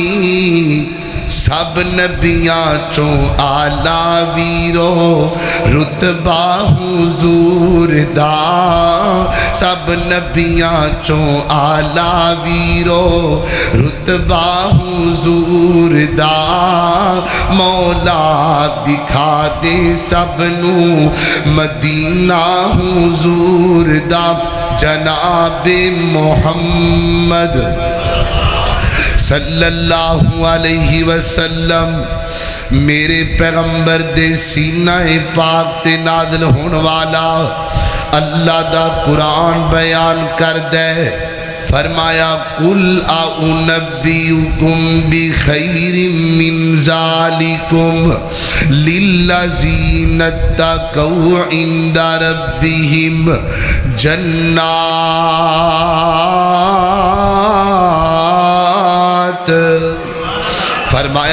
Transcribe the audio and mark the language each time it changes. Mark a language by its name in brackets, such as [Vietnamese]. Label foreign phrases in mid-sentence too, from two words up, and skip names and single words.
[Punjabi] ਸਭ ਨਬੀਆਂ ਚੋਂ ਆਲਾ ਵੀਰੋ ਰੁਤਬਾ ਹਜ਼ੂਰ ਦਾ ਸਭ ਨਬੀਆਂ ਚੋਂ ਆਲਾ ਵੀਰੋ ਰੁਤਬਾ ਹਜ਼ੂਰ ਦਾ ਮੌਲਾ ਦਿਖਾ ਦੇ ਸਭਨੂੰ ਮਦੀਨਾ ਹਜ਼ੂਰ ਦਾ ਜਨਾਬੇ ਮੁਹੰਮਦ [Arabic] صلى الله عليه وسلم [Punjabi] ਮੇਰੇ ਪੈਗ਼ੰਬਰ ਦੇ ਸੀਨਾ ਪਾਕ ਤੇ ਨਾਜ਼ਿਲ ਹੋਣੇ ਵਾਲਾ ਅੱਲਾਹ ਦਾ ਕੁਰਾਨ ਬਯਾਨ ਕਰ ਦੇ ਫ਼ਰਮਾਇਆ [Arabic] قل أؤنبئكم بخير من ذلكم للذين اتقوا عند ربهم جنات [Punjabi] फरमाया